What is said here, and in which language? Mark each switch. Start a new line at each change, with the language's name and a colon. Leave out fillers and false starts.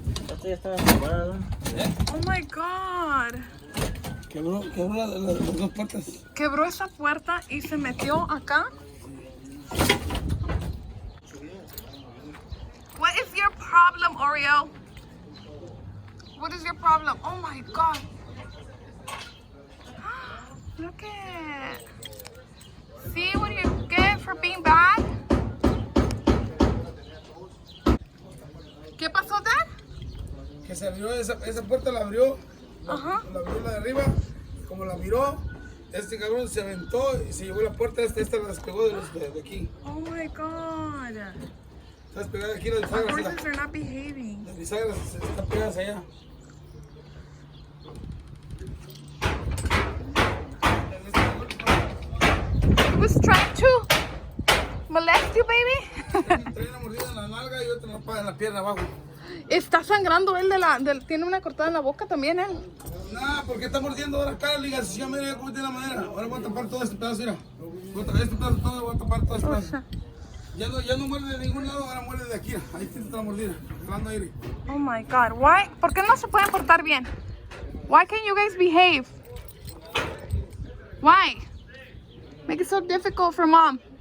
Spanish: Esta ya estaba separada.
English: Oh my god.
Spanish: Quebró las dos puertas. Quebró esa puerta y se metió acá.
English: What is your problem, Oreo? What is your problem? Oh my god. Look it. See what you get for being bad?
Spanish: ¿Qué pasó, Dad? Que se abrió esa puerta, la abrió. Ajá. La abrió la de arriba. Y como la miró, este cabrón se aventó y se llevó la puerta. Esta la despegó de aquí.
English: Oh my god.
Spanish: Está despegada aquí las
English: Our
Spanish: bisagras.
English: horses are not behaving.
Spanish: Las bisagras están pegadas allá.
English: He was trying to molest you, baby.
Spanish: Trae una mordida en la nalga y otra en la pierna abajo. Está sangrando él tiene una cortada en la boca también él. Nah, porque está mordiendo ahora acá, ligación, mira cómo tiene la madera. Ahora voy a tapar todo este pedazo, mira. Este pedazo todo, voy a tapar todo este pedazo. Ya no muerde de ningún lado, ahora muerde de aquí. Ahí está la mordida, jalando aire.
English: Oh my god, why?
Spanish: ¿Por qué no se pueden portar bien?
English: Why can't you guys behave? Why? Make it so difficult for mom.